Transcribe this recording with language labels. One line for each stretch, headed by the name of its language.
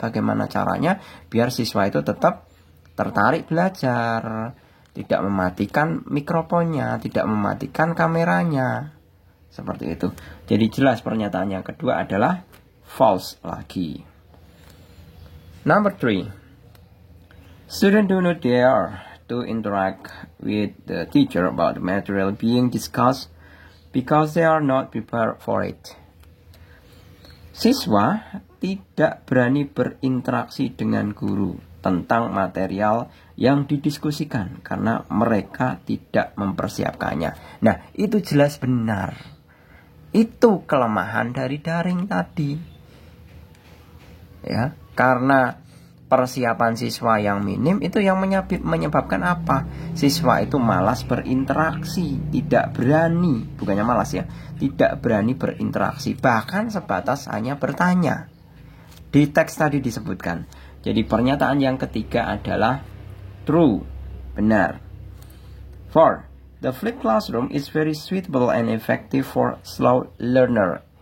Indonesian: Bagaimana caranya biar siswa itu tetap tertarik belajar, tidak mematikan mikrofonnya, tidak mematikan kameranya. Seperti itu. Jadi jelas pernyataan yang kedua adalah false lagi.
English: Number 3. Students do not dare to interact with the teacher about the material being discussed because they are not prepared for it.
Indonesian: Siswa tidak berani berinteraksi dengan guru tentang material yang didiskusikan karena mereka tidak mempersiapkannya. Nah, itu jelas benar. Itu kelemahan dari daring tadi. Ya, karena persiapan siswa yang minim itu yang menyebabkan apa? Siswa itu malas berinteraksi, tidak berani, bukannya malas ya, tidak berani berinteraksi, bahkan sebatas hanya bertanya. Di teks tadi disebutkan. Jadi pernyataan yang ketiga adalah true, benar. 4.
English: The flipped classroom is very suitable and effective for slow learner.